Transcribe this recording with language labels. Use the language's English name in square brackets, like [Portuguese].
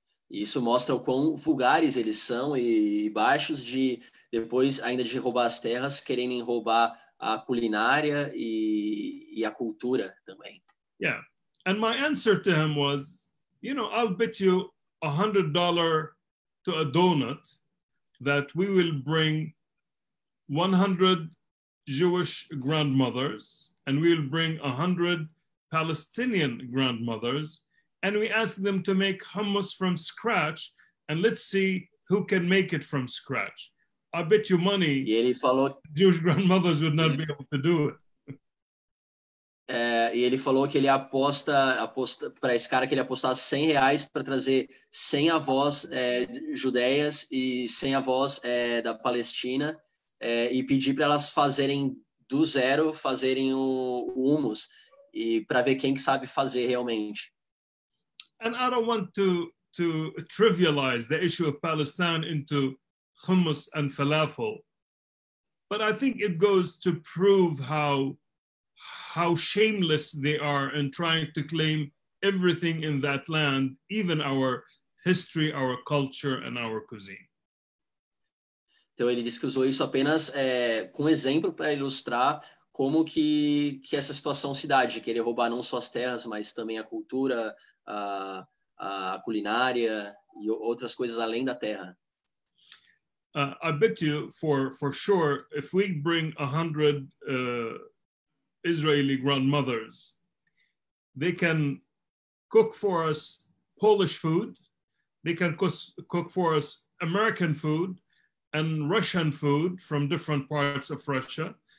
[Portuguese] Isso mostra o quão vulgares eles são e baixos de, depois ainda de roubar as terras, quererem roubar a culinária e a cultura também. [English] Yeah, and my answer to him was, I'll bet you $100 to a donut that we will bring 100 Jewish grandmothers, and we'll bring 100 Palestinian grandmothers, and we ask them to make hummus from scratch, and let's see who can make it from scratch. I bet you money, [Portuguese] e ele falou, [English] Jewish grandmothers would not be able to do it. [Portuguese] E ele falou que ele aposta para esse cara que ele apostar R$100 para trazer 100 avós judeias e 100 avós da Palestina, e pedir para elas fazerem do zero, fazerem o hummus, e para ver quem que sabe fazer realmente. [English] And I don't want to trivialize the issue of Palestine into hummus and falafel, but I think it goes to prove how shameless they are in trying to claim everything in that land, even our history, our culture, and our cuisine. [Portuguese] Então ele disse que usou isso apenas com exemplo para ilustrar como que essa situação se dá, de querer roubar não só as terras, mas também a cultura, a culinária e outras coisas além da terra. [English] I bet you for sure, if we bring 100 Israeli grandmothers, they can cook for us Polish food, they can cook for us American food and Russian food from different parts of Russia.